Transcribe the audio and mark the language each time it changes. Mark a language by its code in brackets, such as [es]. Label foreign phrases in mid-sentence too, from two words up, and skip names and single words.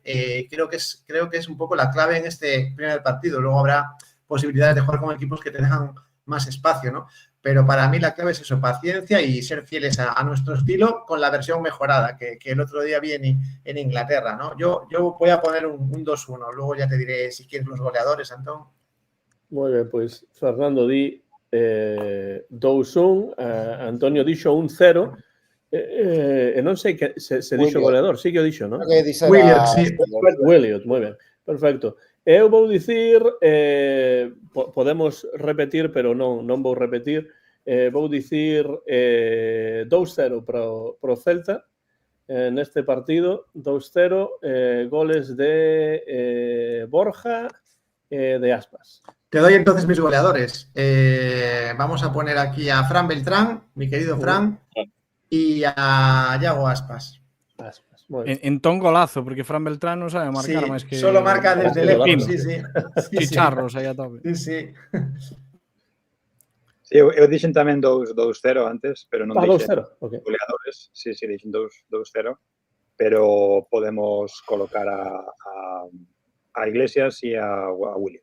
[es] Creo que es un poco la clave en este primer partido. Luego habrá posibilidades de jugar con equipos que te dejan más espacio, ¿no? Pero para mí la clave es eso, paciencia y ser fieles a nuestro estilo con la versión mejorada que el otro día vi en Inglaterra, ¿no? Yo voy a poner un 2-1, luego ya te diré si quieres los goleadores, Antón. [gl] Moi ben, pois Fernando di 2-1, Antonio dixo 1-0, e non sei que se dixo goleador, sí que o dixo, non? Williot, sí. Williot, moi ben, perfecto. Eu vou dicir, podemos repetir, pero non vou repetir, vou dicir 2-0 pro Celta neste partido, 2-0, goles de Borja e de Aspas. [es] Te doy entonces mis goleadores. Vamos a poner aquí a Fran Beltrán, mi querido Fran, y a Yago Aspas. [gl] Entón golazo, porque Fran Beltrán non sabe marcar máis que... [es] Solo marca desde lejos, sí. [gl] Chicharros aí a tope. [es] Sí. [gl] Eu dixen tamén 2-0 antes, pero non dixen goleadores. Sí, dixen 2-0, pero podemos colocar a Iglesias e a Williot.